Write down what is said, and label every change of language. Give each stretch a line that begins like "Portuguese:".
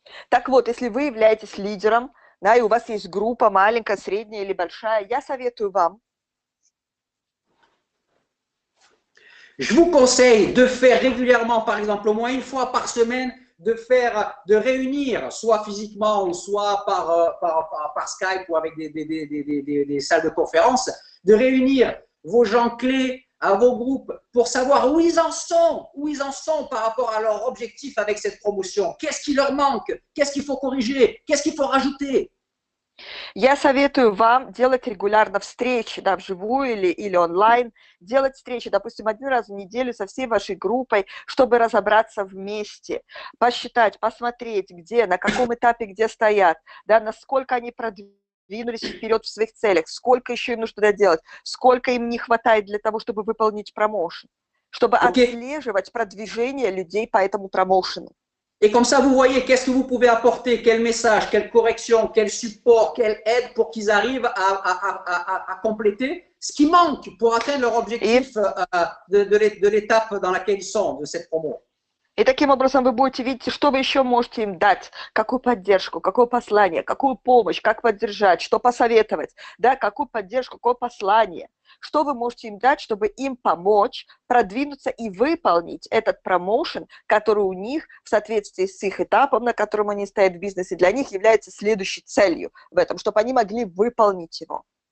Russian: Так вот, если вы являетесь лидером, да, и у вас есть группа маленькая, средняя или большая, я советую вам.
French: Je vous conseille de faire régulièrement, par exemple, au moins une fois par semaine, de réunir, soit physiquement ou soit par Skype ou avec des salles de conférence, de réunir vos gens clés à vos groupes pour savoir où ils en sont par rapport à leur objectif avec cette promotion. Qu'est-ce qui leur manque? Qu'est-ce qu'il faut corriger? Qu'est-ce qu'il faut rajouter?
Russian: Я советую вам делать регулярно встречи, да, вживую или онлайн, делать встречи, допустим, 1 раз в неделю со всей вашей группой, чтобы разобраться вместе, посчитать, посмотреть, где, на каком этапе, где стоят, да, насколько они продвинулись вперед в своих целях, сколько еще им нужно доделать, сколько им не хватает для того, чтобы выполнить промоушен, чтобы отслеживать продвижение людей по этому промоушену.
French: Et comme ça, vous voyez qu'est-ce que vous pouvez apporter, quel message, quelle correction, quel support, quelle aide pour qu'ils arrivent à compléter ce qui manque pour atteindre leur objectif de l'étape dans laquelle ils sont, de cette promo.
Russian: И таким образом вы будете видеть, что вы еще можете им дать, какую поддержку, какое послание, какую помощь, как поддержать, что посоветовать, да, какую поддержку, какое послание. Что вы можете им дать, чтобы им помочь продвинуться и выполнить этот промоушен, который у них в соответствии с их этапом, на котором они стоят в бизнесе, для них является следующей целью в этом, чтобы они могли выполнить его.